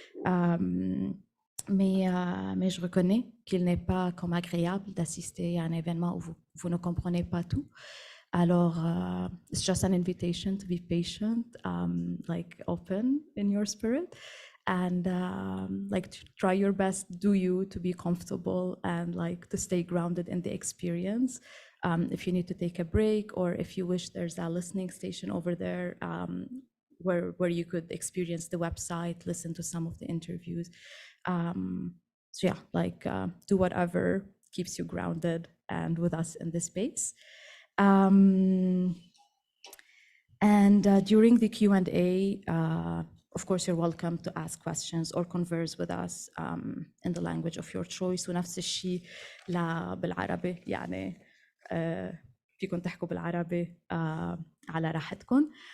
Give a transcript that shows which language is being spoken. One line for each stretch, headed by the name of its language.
French: Mais je reconnais qu'il n'est pas comme agréable d'assister à un événement où vous ne comprenez pas tout.
English: Alors, it's just an invitation to be patient, like open in your spirit, and like to try your best, do you, to be comfortable and like to stay grounded in the experience. If you need to take a break, or if you wish, there's a listening station over there where you could experience the website, listen to some of the interviews. So yeah, like do whatever keeps you grounded and with us in this space. And during the Q&A, of course, you're welcome to ask questions or converse with us in the language of your choice.
Arabic: ونفس الشيء بالعربي يعني فيكم تحكوا بالعربي على راحتكم.